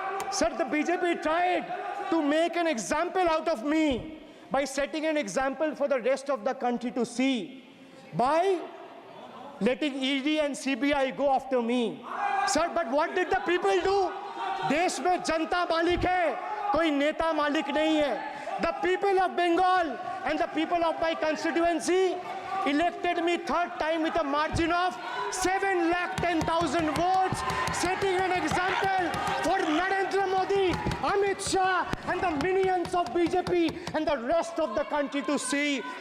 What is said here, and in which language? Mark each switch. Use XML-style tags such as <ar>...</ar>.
<en>Sir, the BJP tried to make an example out of me by setting an example for the rest of the country to see, by letting ED and CBI go after me. Sir, but what did the people do?</en> <hi>देश में जनता मालिक है, कोई नेता मालिक नहीं है.</hi> <en>The people of Bengal and the people of my constituency elected me 3rd time with a margin of 710,000 votes, setting an example for Narendra Modi, Amit Shah and the minions of BJP and the rest of the country to see.</en>